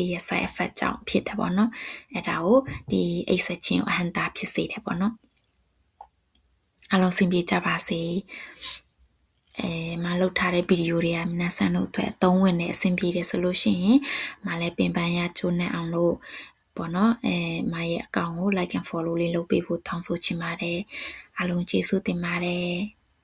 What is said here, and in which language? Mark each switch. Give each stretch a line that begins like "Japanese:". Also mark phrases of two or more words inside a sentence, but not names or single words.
Burmese: ရဲ့ side effect ကြောင့်ဖြစ်တယ်ပေါ့နော်အဲ့ဒါကိုဒီအိတ်ဆက်ခြင်းအဟန်တာဖြစ်စေတယ်ပေါ့နော်အားလုံးဆင်ပြေကြပါစေမလုပ်ထားတဲ့ဗီဒီယိုတွေက皆さんတို့အတွက်အသုံးဝင်နေအဆင်ပြေတယ်ဆိုလို့ရှိရင်မလည်းပင်ပန်းရချိုးနေအောင်လို့ပေါ့နော်မရဲ့အကောင့်ကို
English: like and follow
Burmese: လေးလုပ်ပေးဖို့တောင်းဆိုချင်ပါတယ်အားလုံးကျေးဇူးတင်ပါတယ်